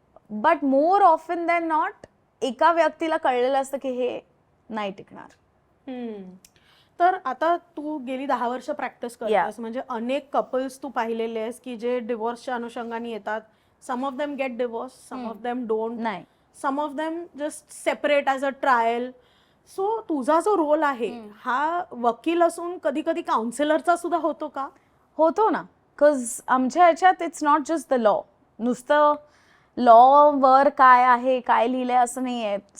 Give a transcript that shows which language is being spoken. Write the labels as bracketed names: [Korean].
[English] but more often than not [Marathi] एका व्यक्तीला कळलेलं असतं की हे नाही टिकणार. तर आता तू गेली 10 वर्ष प्रॅक्टिस करतेस, म्हणजे अनेक कपल्स तू पाहिलेले आहेस की जे डिवोर्सच्या अनुषंगाने येतात. [English] some of them get divorce, some of them don't, [Marathi] नाही, [English] Some of them just separate as a trial. [Marathi] So तुझा जो रोल आहे हा वकील असून कधी कधी काउन्सिलरचा सुद्धा होतो का? होतो ना. बिकॉज आमच्या ह्याच्यात [English] It's not just the law. [Marathi] नुसतं लॉ वर काय आहे काय लिहिलंय असं नाही आहे.